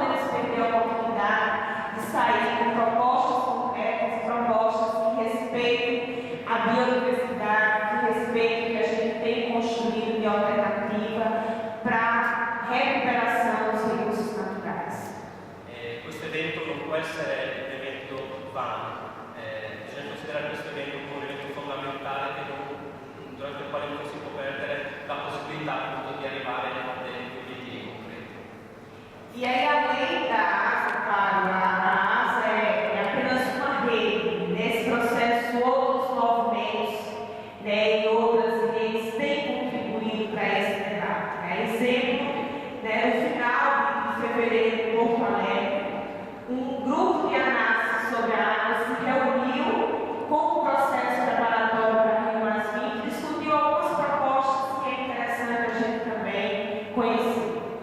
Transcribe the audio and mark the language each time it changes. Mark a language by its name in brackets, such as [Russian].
[Portuguese] perder a oportunidade de sair com propostas concretas, propostas que respeitem a biodiversidade, que respeitem o que a gente tem construído de alternativa para a recuperação dos recursos naturais. [Italian] Questo evento non può essere un evento vano, bisogna considerare questo evento come un evento fondamentale durante il quale non si può perdere la possibilità appunto di arrivare a degli obiettivi concreti. [Portuguese] E aí, além da ASA, claro, a ASA é apenas uma rede. Nesse processo, outros movimentos, e outras redes têm contribuído para esse debate. Exemplo, no final de fevereiro, em Porto Alegre, um grupo de análise sobre a água se reuniu com o processo preparatório para Rio Mais 20 e discutiu algumas propostas que é interessante a gente também conhecer.